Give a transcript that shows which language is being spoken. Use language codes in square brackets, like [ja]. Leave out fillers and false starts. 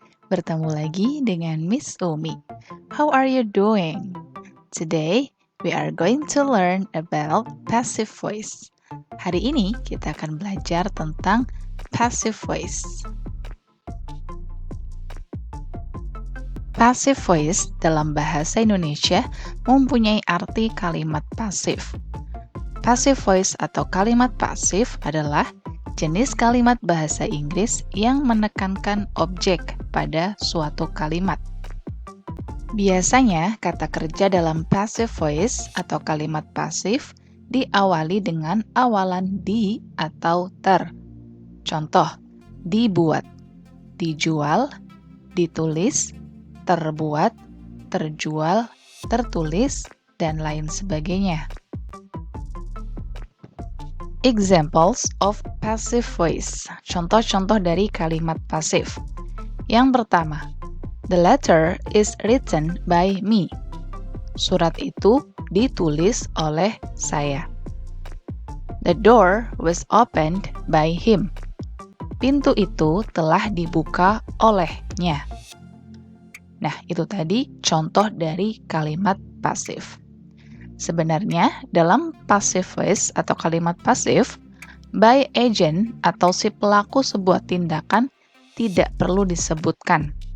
[id] Bertemu lagi dengan Miss Umi. [en] How are you doing? Today, we are going to learn about passive voice. [id] Hari ini kita akan belajar tentang passive voice. Passive voice dalam bahasa Indonesia mempunyai arti kalimat pasif. Passive voice atau kalimat pasif adalah jenis kalimat bahasa Inggris yang menekankan objek pada suatu kalimat. Biasanya, kata kerja dalam passive voice atau kalimat pasif diawali dengan awalan di atau ter. Contoh, dibuat, dijual, ditulis, terbuat, terjual, tertulis, dan lain sebagainya. [en] Examples of passive voice. [id] Contoh-contoh dari kalimat pasif. Yang pertama, [en] the letter is written by me. [id] Surat itu ditulis oleh saya. [en] The door was opened by him. [id] Pintu itu telah dibuka olehnya. Nah, itu tadi contoh dari kalimat pasif. Sebenarnya, dalam passive voice atau kalimat pasif, by agent atau si pelaku sebuah tindakan tidak perlu disebutkan.